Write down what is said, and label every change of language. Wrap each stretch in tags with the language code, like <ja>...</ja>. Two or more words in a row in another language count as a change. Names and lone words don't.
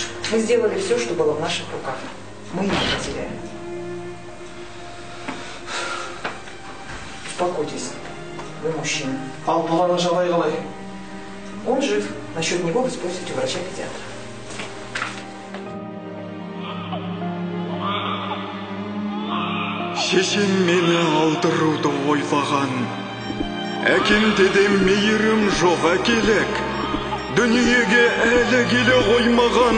<ru>Мы сделали все, что было в наших руках. Мы не потеряем. Успокойтесь. Вы мужчина.</ru> <kk>Ал баланың жағдайы қалай?</kk> <ru>Он жив. Насчет него вы спросите у врача-педиатра.</ru> <kk>Шешем мені алдыруды ойлаған. Әкемде де мейірім жоқ әкелек. Дүниеге әлі келе қоймаған.</kk>